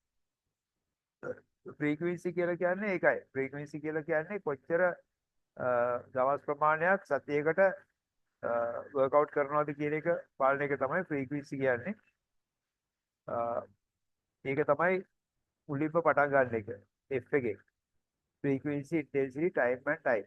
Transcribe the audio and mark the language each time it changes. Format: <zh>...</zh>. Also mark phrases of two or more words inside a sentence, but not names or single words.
<si>frequency කියලා කියන්නේ ඒකයි. frequency කියලා කියන්නේ කොච්චර දවස් ප්‍රමාණයක් සතියකට workout කරනවද කියන එක පාලනය එක තමයි frequency කියන්නේ. ඒක තමයි මුලින්ම පටන් ගන්න එක. F එකේ.</si> <en>frequency intensity time and type.</en>